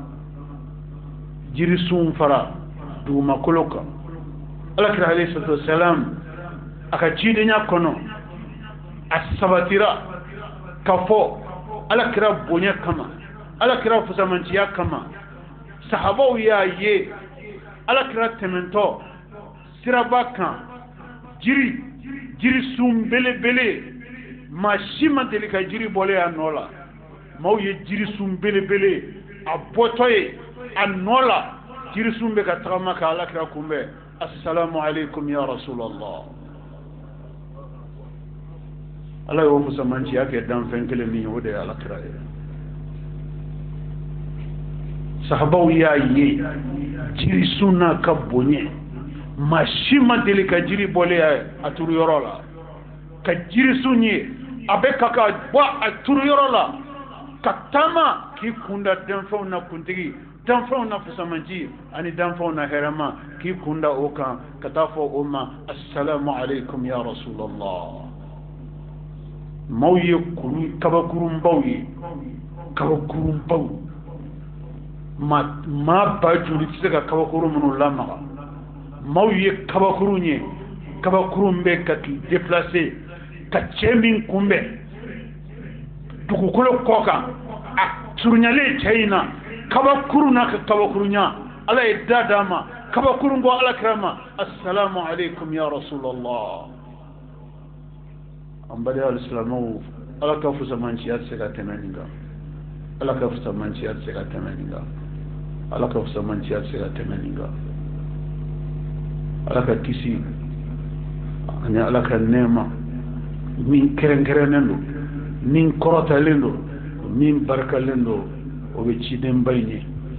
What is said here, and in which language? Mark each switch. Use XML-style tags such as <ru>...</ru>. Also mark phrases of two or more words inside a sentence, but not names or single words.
<bm>jirisun fara dugumakolo kan alakira</bm> <ar>عليه الصلاة والسلام</ar> <bm>a ka cidenya kɔnɔ a sabatira ka fɔ alakira bonya kama alakira fusamanciya kama sahabaw y'a ye alakira tɛmɛntɔ siraba kan jirisun belebele maa si ma deli ka jiri bɔlen a nɔ la maaw ye jirisun belebele a bɔtɔ ye a nɔ la jirisun bɛ ka tagama ka alakira kunbɛn</bm> <ar>السلام عليكم يا رسول الله</ar> <bm>ala y'o fusamanciya kɛ danfɛn kelen min ye o de ye alakira ye sahabaw y'a ye jirisun n'a ka bonya maa si ma deli ka jiri bɔlen a turu yɔrɔ la ka jirisun ye a bɛ ka bɔ a turu yɔrɔ la ka taama k'i kunda danfɛnw na kuntigi danfɛnw na fusamanci ani danfɛnw na hɛrɛma k'i kunda o kan ka taa fɔ o ma</bm> <ar>السلام عليكم يا رسول الله</ar> <bm>maaw ye kabakurunbaw ye kabakurunbaw maa ba joli tɛ se ka kabakuru minnu lamaga maaw ye kabakurun ye kabakurun bɛ ka k'i déplacer ka cɛ min kunbɛn dugukolo kɔ kan a surunyalen cɛ in na kabakurun n'a ka kabakurunya ala ye da d'a ma kabakurun bɔ alakira ma</bm> <ar>السلام عليكم يا رسول الله</ar> <bm>an baliya alisilamɛw ala ka fusamanciya tɛ se ka tɛmɛ nin kan ala ka fusamanciya tɛ se ka tɛmɛ nin kan ala ka fusamanciya tɛ se ka tɛmɛ nin kan ala ka kisi ani ala ka nɛɛma min kɛrɛnkɛrɛnnen do min kɔrɔtalen do min barikalen do o bɛ cidenba in ye</bm>